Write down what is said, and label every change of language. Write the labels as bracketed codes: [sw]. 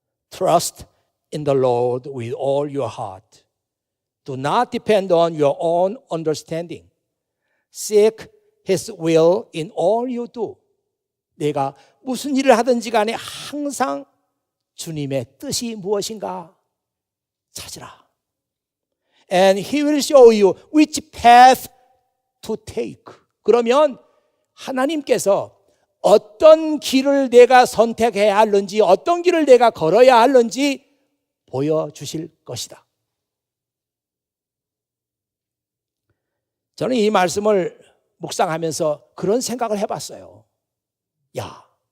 [en] Trust in the Lord with all your heart. Do not depend on your own understanding. Seek His will in all you do. [ko] 내가 무슨 일을 하든지 간에 항상 주님의 뜻이 무엇인가 찾으라. [en] And He will show you which path to take. [ko] 그러면 하나님께서 어떤 길을 내가 선택해야 하는지, 어떤 길을 내가 걸어야 하는지 보여주실 것이다. 저는 이 말씀을 묵상하면서 그런 생각을 해봤어요. 야,